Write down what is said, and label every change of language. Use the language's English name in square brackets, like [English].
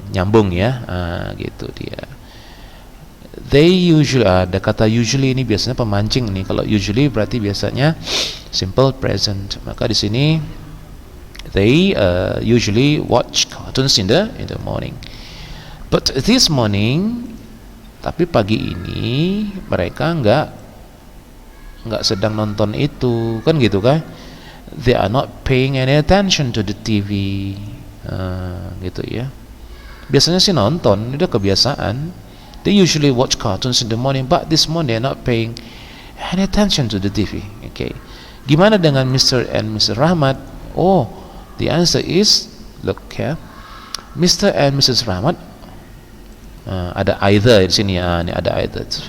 [Indonesian] Nyambung ya, gitu dia. [English] They usually, [Indonesian] ada kata usually ini biasanya pemancing nih. Kalau usually berarti biasanya simple present. Maka di sini [English] they usually watch cartoons in the morning. But this morning, [Indonesian] tapi pagi ini mereka nggak sedang nonton itu, kan gitu kan? [English] They are not paying any attention to the TV, [Indonesian] gitu ya. Biasanya sih nonton, udah kebiasaan. [English] They usually watch cartoons in the morning, but this morning they are not paying any attention to the TV. [Indonesian] Okay. Gimana dengan Mr. and Mrs. Rahmat? [English] Oh, the answer is, look ya, Mr. [Indonesian] and Mrs. Rahmat, ada either di sini ya, ini ada either.